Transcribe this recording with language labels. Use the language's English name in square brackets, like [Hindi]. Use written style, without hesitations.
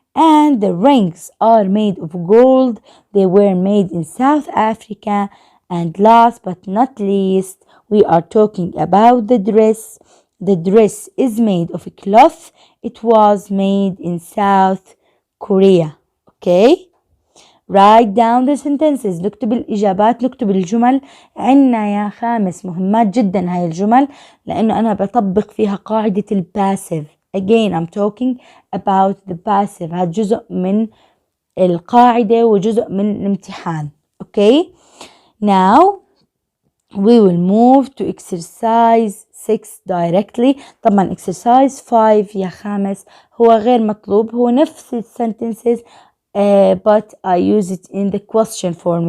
[English] And the rings are made of gold. They were made in South Africa. And last but not least, we are talking about the dress. The dress is made of cloth. It was made in South Korea. Okay? Write down the sentences. [Arabic] نكتب الإجابات، نكتب الجمل. عنا يا خامس مهمات جدا هاي الجمل لأنه أنا بطبق فيها قاعدة الباسيف. [English] Again, I'm talking about the passive. [Arabic] هذا جزء من القاعدة وجزء من الامتحان. [English] Okay? Now, we will move to exercise 6 directly. [Arabic] طبعا exercise 5 يا خامس هو غير مطلوب. هو نفس [English] sentences but I use it in the question form.